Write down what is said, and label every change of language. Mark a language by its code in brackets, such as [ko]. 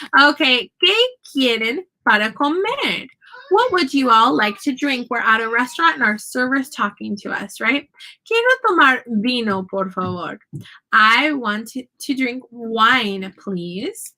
[es] Okay, ¿qué quieren para comer? [en] What would you all like to drink? We're at a restaurant and our server's talking to us, right? [es] Quiero tomar vino, por favor. [en] I want to drink wine, please.